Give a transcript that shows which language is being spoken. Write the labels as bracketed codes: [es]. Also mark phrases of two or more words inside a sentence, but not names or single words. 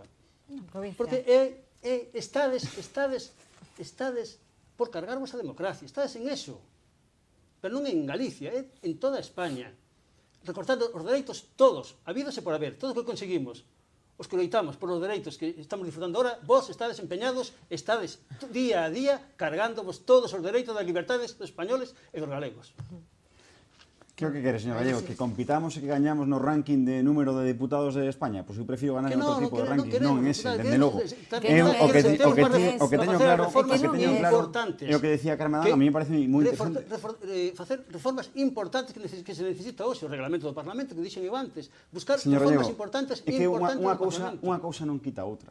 [gl] Porque estades por cargarvos a democracia, estades en eso, pero non en Galicia, en toda España, recortando os dereitos todos, habidos e por haber, todos o que conseguimos, os que loitamos por os dereitos que estamos disfrutando ahora, vos estades empeñados, estades día a día cargándovos todos os dereitos das libertades dos españoles e dos galegos. [es] ¿Qué es lo que quieres, señor Gallego? ¿Que compitamos y que [gl] gañamos no ranking [es] de número de diputados de España? Pues yo prefiero ganar en otro tipo de ranking, [gl] non en ese, desde logo. O que teño claro, é o que decía Carmen Adán, [es] a mí me parece [gl] moi interesante. Facer reformas importantes que se necesita hoxe, o reglamento do Parlamento, que dixen eu antes, buscar señor reformas Gallego, importantes é que unha Parlamento. cousa non quita outra.